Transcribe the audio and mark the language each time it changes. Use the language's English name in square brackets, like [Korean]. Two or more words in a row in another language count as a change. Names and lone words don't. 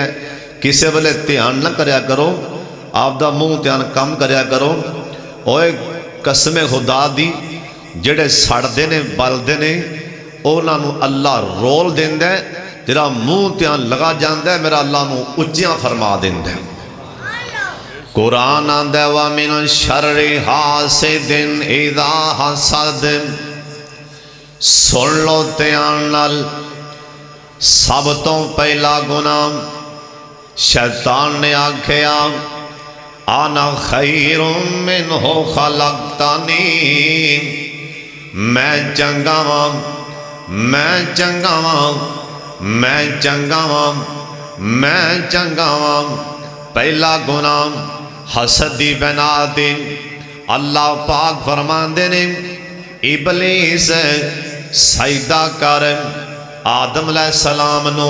[Punjabi] کسے ویلے دھیان نہ کریا کرو، آپدا منہ دھیان کم کریا کرو. اوئے قسمے خدا دی جیہڑے سڑدے نے بلدے نے انہاں نے اللہ رول دیندا ہے، تیرا منہ دھیان لگا جاندا ہے، میرا اللہ نوں اچیاں فرما دیندا ہے. قرآن آندا [Arabic] ومن شر حاسد إذا حسد. [Punjabi] سن لو دھیان نال، سب توں پہلا گناہ شیطان نے آکھیا [Arabic] أنا خير منه خلقتني. [Punjabi] میں چنگا واں، میں چنگا واں، میں چنگا واں، میں چنگا واں. پہلا گناہ حسد دی بنیاد تے اللہ پاک فرماندے نے ابلیس سجدہ کر آدم علیہ السلام نوں.